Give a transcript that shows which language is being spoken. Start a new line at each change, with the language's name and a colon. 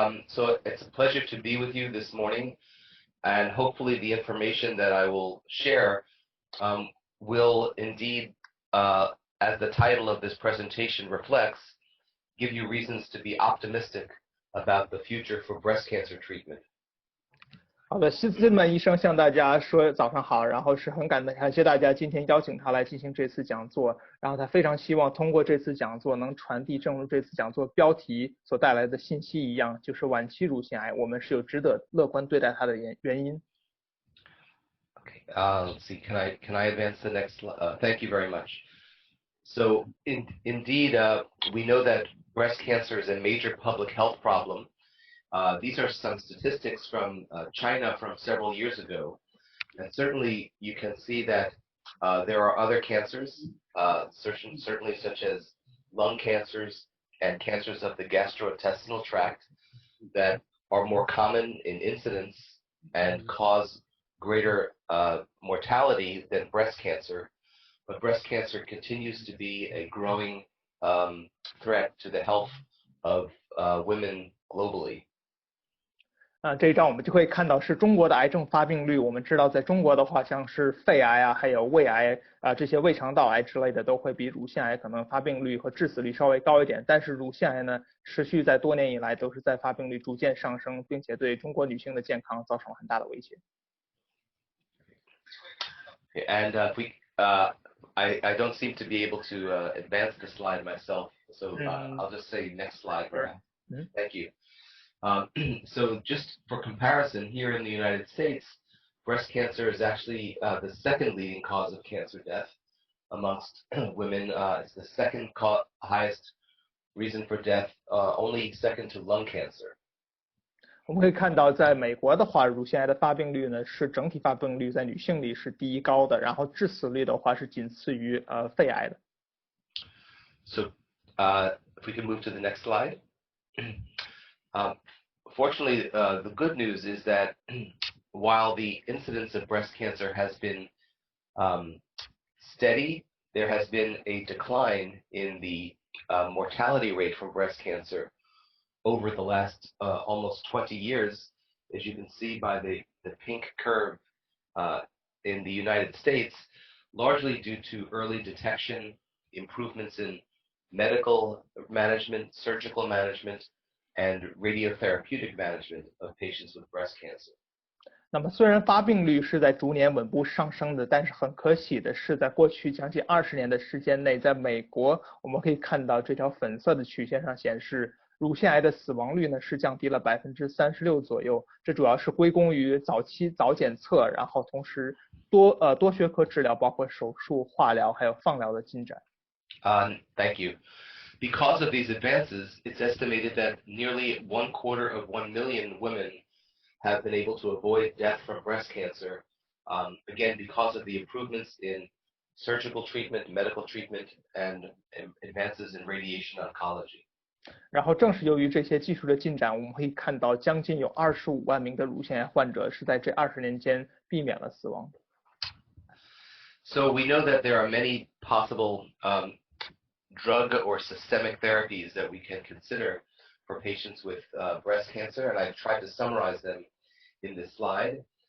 English: So it's a pleasure to be with you this morning, and hopefully the information that I will share will indeed, as the title of this presentation reflects, give you reasons to be optimistic about the future for breast cancer treatment.
Chinese: 好的，Seidman医生向大家说早上好，然后是很感谢大家今天邀请他来进行这次讲座，然后他非常希望通过这次讲座能传递正如这次讲座标题所带来的信息一样，就是晚期乳腺癌我们是有值得乐观对待它的原因。
English: Okay, let's see, can I advance the next slide? Thank you very much. So indeed, we know that breast cancer is a major public health problem. These are some statistics from China from several years ago, and certainly you can see that there are other cancers, certainly such as lung cancers and cancers of the gastrointestinal tract that are more common in incidence and cause greater mortality than breast cancer, but breast cancer continues to be a growing threat to the health of women globally.
Chinese: 这一张我们就可以看到是中国的癌症发病率。我们知道，在中国的话，像是肺癌啊，还有胃癌啊，这些胃肠道癌之类的，都会比乳腺癌可能发病率和致死率稍微高一点。但是乳腺癌呢，持续在多年以来都是在发病率逐渐上升，并且对中国女性的健康造成了很大的威胁。
English: And I don't seem to be able to advance the slide myself, so I'll just say next slide. Thank you. So just for comparison, here in the United States, breast cancer is actually the second leading cause of cancer death amongst women. It's the second highest reason for death, only second to lung cancer.
Chinese: 我们可以看到，在美国的话，乳腺癌的发病率呢是整体发病率在女性里是第一高的，然后致死率的话是仅次于肺癌的。
English: So if we can move to the next slide. Fortunately, the good news is that while the incidence of breast cancer has been steady, there has been a decline in the mortality rate from breast cancer over the last almost 20 years, as you can see by the pink curve in the United States, largely due to early detection, improvements in medical management, surgical management, and radiotherapeutic management of patients with breast cancer.
Chinese: 那么虽然发病率是在逐年稳步上升的，但是很可喜的是，在过去将近20年的时间内，在美国我们可以看到这条粉色的曲线上显示，乳腺癌的死亡率呢是降低了36%左右。这主要是归功于早期早检测，然后同时多学科治疗，包括手术、化疗还有放疗的进展。
English: Thank you. Because of these advances, it's estimated that nearly 1/4 million women have been able to avoid death from breast cancer, again, because of the improvements in surgical treatment, medical treatment, and advances in radiation oncology.
Chinese: 然后正是由于这些技术的进展，我们可以看到将近有25万名的乳腺癌患者是在这20年间避免了死亡。
English: So we know that there are many possible drug or systemic therapies that we can consider for patients with breast cancer, and I've tried to summarize them in this slide.